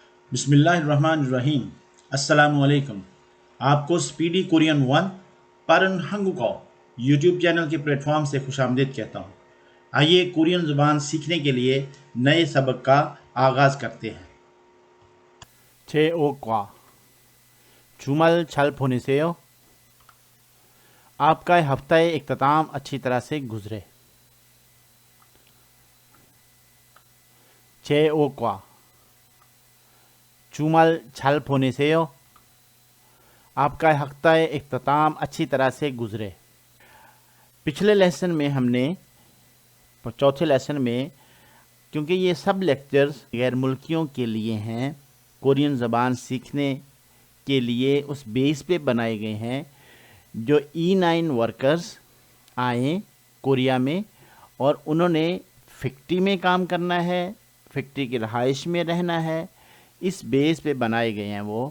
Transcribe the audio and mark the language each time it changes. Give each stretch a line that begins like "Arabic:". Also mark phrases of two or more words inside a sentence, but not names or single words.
Arabic: बिस्मिल्लाहिर्रहमानिर्रहीम। अस्सलामुअलैकुम।
Urdu: آپ کو سپیڈی کورین وَن پرن ہنگوکو یوٹیوب چینل کے پلیٹ فارم سے خوش آمدید کہتا ہوں. آئیے کورین زبان سیکھنے کے لیے نئے سبق کا آغاز کرتے ہیں.
Korean: 제5과 주말 잘 보내세요.
Urdu: آپ کا ہفتہ اختتام اچھی طرح سے گزرے.
Korean: 제5과 주말 잘 보내세요.
Urdu: آپ کا ہفتہ اختتام اچھی طرح سے گزرے. پچھلے لیسن میں ہم نے چوتھے لیسن میں، کیونکہ یہ سب لیکچرز غیر ملکیوں کے لیے ہیں، کورین زبان سیکھنے کے لیے اس بیس پہ بنائے گئے ہیں جو E9 ورکرز آئے کوریا میں اور انہوں نے فیکٹری میں کام کرنا ہے، فیکٹری کی رہائش میں رہنا ہے، اس بیس پہ بنائے گئے ہیں وہ.